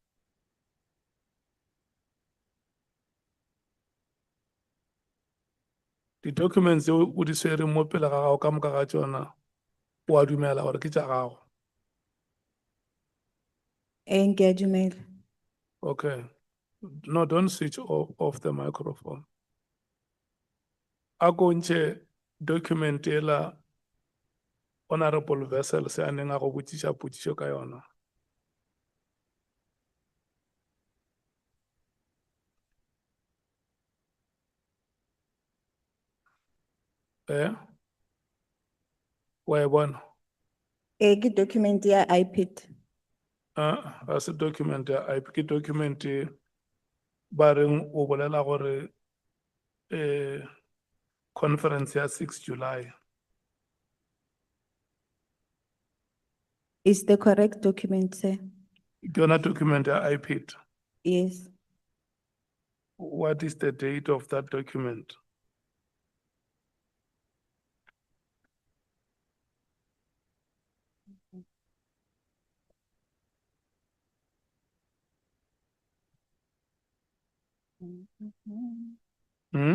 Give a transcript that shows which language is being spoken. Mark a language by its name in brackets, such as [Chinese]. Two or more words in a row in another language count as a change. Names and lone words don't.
[English] The documents you would say [Northern Sotho] mo pele ga gago ka moka ga tsona, o a dumela gore ke tša gago. [English] Engagement. Okay. No, don't switch off the microphone. [Northern Sotho] A ko ntšhe document ela [English] honorable vessel [Northern Sotho] se a neng a go botšiša potšišo ka yona. Wa e bona? Ke document ya iPad. A se document ya IP, ke document ba reng o bolela gore conference ya 6 July. [English] Is the correct document, sir? [Northern Sotho] Ke yona document ya iPad. [English] Yes. What is the date of that document? Hmm?